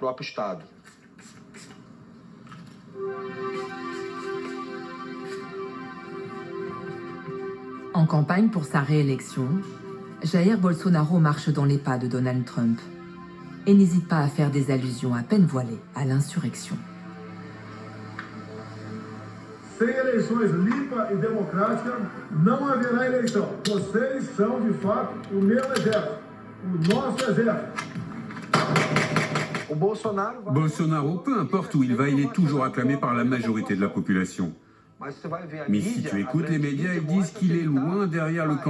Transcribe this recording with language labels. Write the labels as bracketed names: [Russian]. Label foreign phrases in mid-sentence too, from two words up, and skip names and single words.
[French] En campagne pour sa réélection, Jair Bolsonaro marche dans les pas de Donald Trump et n'hésite pas à faire des allusions à peine voilées à l'insurrection. [Portuguese] Sem eleições limpas e democráticas, não haverá eleição. Vocês são, de fato, o meu exército, o nosso exército. [French] Bolsonaro, peu importe où il va, il est toujours acclamé par la majorité de la population. Mais si tu écoutes les médias, ils disent qu'il est loin derrière le candidat.